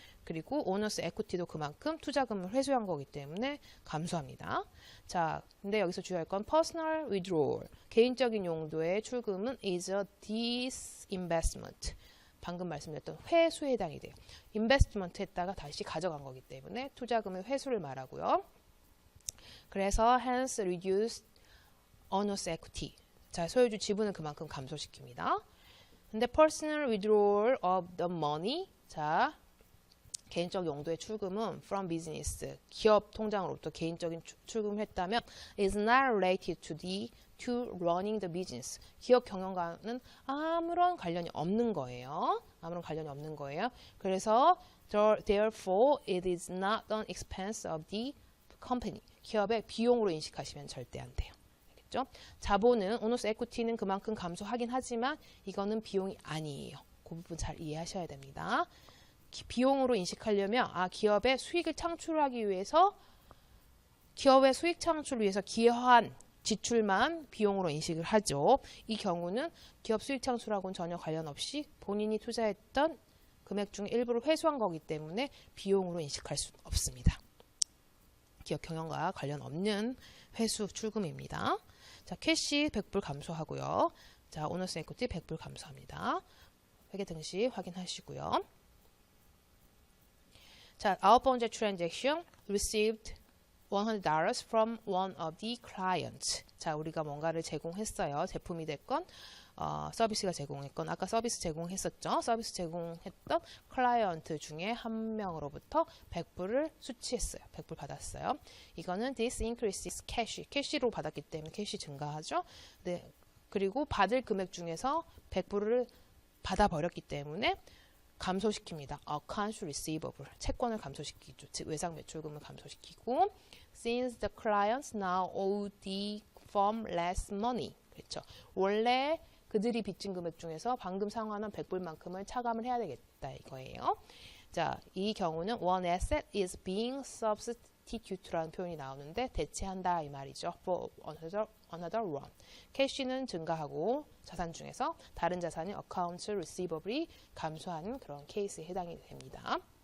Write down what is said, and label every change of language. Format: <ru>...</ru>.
<ko>그리고 오너스 에쿠티도 그만큼 투자금을 회수한 거기 때문에 감소합니다. 자, 근데 여기서 주의할 건 personal withdrawal, 개인적인 용도의 출금은</ko> <en>is a disinvestment.</en> <ko>방금 말씀드렸던 회수에 해당이 돼요. 인베스트먼트 했다가 다시 가져간 거기 때문에 투자금의 회수를 말하고요. 그래서</ko> <en>hence reduce owners equity.</en> <ko>자, 소유주 지분을 그만큼 감소시킵니다. 근데</ko> <en>personal withdrawal of the money.</en> <ko>자, 개인적 용도의 출금은 from business, 기업 통장으로부터 개인적인 출금을 했다면</ko> <en>is not related to running the business.</en> <ko>기업 경영과는 아무런 관련이 없는 거예요. 아무런 관련이 없는 거예요. 그래서</ko> <en>therefore it is not an expense of the company.</en> <ko>기업의 비용으로 인식하시면 절대 안 돼요. 알겠죠? 자본은 오너스 에쿠티는 그만큼 감소하긴 하지만 이거는 비용이 아니에요. 그 부분 잘 이해하셔야 됩니다. 비용으로 인식하려면 기업의 수익을 창출하기 위해서 기업의 수익 창출을 위해서 기여한 지출만 비용으로 인식을 하죠. 이 경우는 기업 수익 창출하고는 전혀 관련 없이 본인이 투자했던 금액 중 일부를 회수한 거기 때문에 비용으로 인식할 수 없습니다. 기업 경영과 관련 없는 회수 출금입니다. 자, 캐시 100불 감소하고요. 자, 오너스 에쿠티 100불 감소합니다. 회계 등식 확인하시고요.</ko> <en>자, 9번째 transaction received $100 from one of the clients.</en> <ko>자, 우리가 뭔가를 제공했어요. 제품이 됐건 서비스가 제공했건 아까 서비스 제공했었죠. 서비스 제공했던 클라이언트 중에 한 명으로부터 100불을 수취했어요. 100불 받았어요. 이거는</ko> <en>this increases cash.</en> <ko>캐시로 받았기 때문에 캐시 증가하죠. 네. 그리고 받을 금액 중에서 100불을 받아버렸기 때문에 감소시킵니다. accounts receivable, 채권을 감소시키죠. 즉 외상 매출금을 감소시키고</ko> <en>since the clients now owe the firm less money.</en> <ko>그렇죠. 원래 그들이 빚진 금액 중에서 방금 상환한 100불만큼을 차감을 해야 되겠다 이거예요. 자, 이 경우는</ko> <en>one asset is being substitute</en> <ko>라는 표현이 나오는데 대체한다 이 말이죠.</ko> <en>for another one.</en> <ko>캐시는 증가하고 자산 중에서 다른 자산이 accounts receivable이 감소하는 그런 케이스에 해당이 됩니다.</ko>